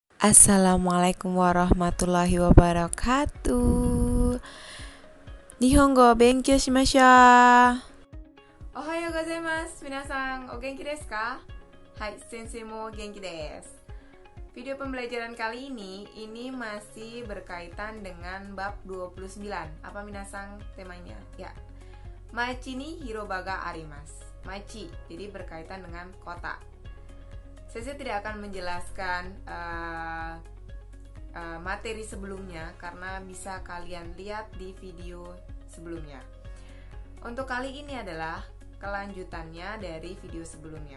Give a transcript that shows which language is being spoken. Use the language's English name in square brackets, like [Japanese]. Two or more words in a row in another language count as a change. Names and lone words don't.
[Arabic] السلام عليكم ورحمة الله وبركاته. [Japanese] 日本語勉強しましょう. おはようございます。皆さん、お元気ですか? はい、先生も元気です. [Indonesian] Video pembelajaran kali ini masih berkaitan dengan bab 29. Apa minasan temanya? Ya. [Japanese] 町に広場があります. Machi, [Indonesian] jadi berkaitan dengan kota. Saya tidak akan menjelaskan materi sebelumnya karena bisa kalian lihat di video sebelumnya. Untuk kali ini adalah kelanjutannya dari video sebelumnya.